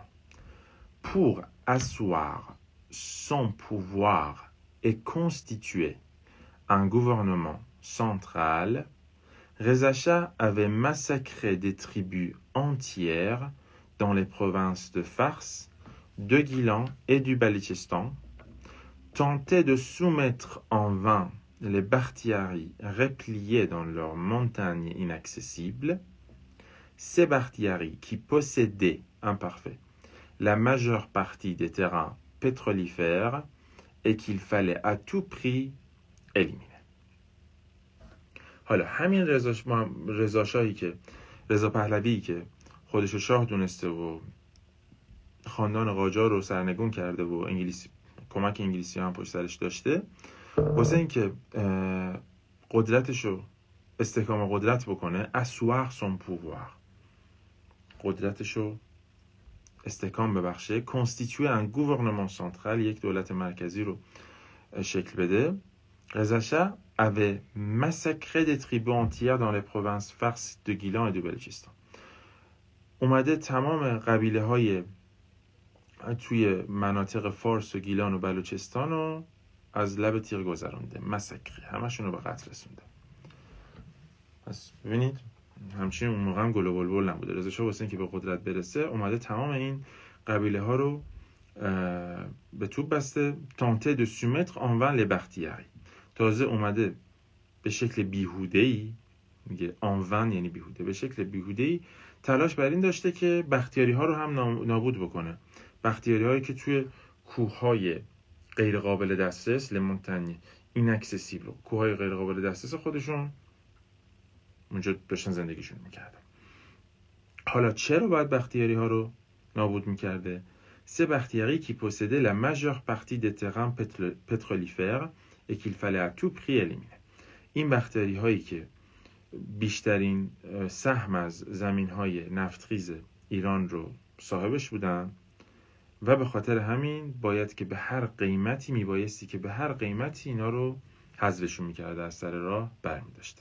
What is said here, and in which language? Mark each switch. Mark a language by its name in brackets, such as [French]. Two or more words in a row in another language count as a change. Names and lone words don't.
[French] Pour asseoir son pouvoir et constituer un gouvernement central, Reza Shah avait massacré des tribus entières dans les provinces de Fars, de Gilan et du Balochistan, tentait de soumettre en vain les Bakhtiaris repliés dans leurs montagnes inaccessibles. Ces Bakhtiaris qui possédaient, imparfait, la majeure partie des terrains pétrolifères et qu'il fallait à tout prix éliminer. [Persian] حالا همین رضا شاهی که رضا پهلوی که خودش رو شاه دونسته و خاندان قاجار رو سرنگون کرده و کمک انگلیسی هم پشت سرش داشته، واسه اینکه قدرتش رو استحکام قدرت بکنه، [French] asseoir son pouvoir، [Persian] قدرتش رو استحکام ببخشه، [French] constituer un gouvernement central، [Persian] یک دولت مرکزی رو شکل بده. [French] Reza Shah avait massacré des tribus entières dans les provinces Fars, de Gilan et du Balochistan. [Persian] اومده تمام قبیله های توی مناطق فارس و گیلان و بلوچستان رو از لب تیغ گذرونده، مسکری، همشون رو به قتل رسونده. پس ببینید همچنین اون موقع هم گل و بلبل نبوده. رضا شاه واسه اینکه به قدرت برسه اومده تمام این قبیله ها رو به توپ بسته. [French] تانته de soumettre en vain les Bakhtiaris، [Persian] تازه اومده به شکل بیهوده‌ای، میگه [French] en vain [Persian] یعنی بیهوده، به شکل بیهوده‌ای تلاش بر این داشته که بختیاری ها رو هم نابود بکنه. بختیاری هایی که توی کوههای غیر قابل دسترس، [French] les montagnes inaccessibles, [Persian] کوههای غیر قابل دسترس خودشون اونجا داشتن زندگیشون میکردن. حالا چرا باید بختیاری ها رو نابود میکرده؟ [French] سه بختیاری qui possédaient la majeure partie des terrains pétrolifères et qu'il fallait à tout prix éliminer. [Persian] این بختیاری هایی که بیشترین سهم از زمین‌های نفتخیز ایران رو صاحبش بودن و به خاطر همین باید که به هر قیمتی میبایستی که به هر قیمتی اینا رو حذفشون میکرده، از سر راه برمی‌داشت.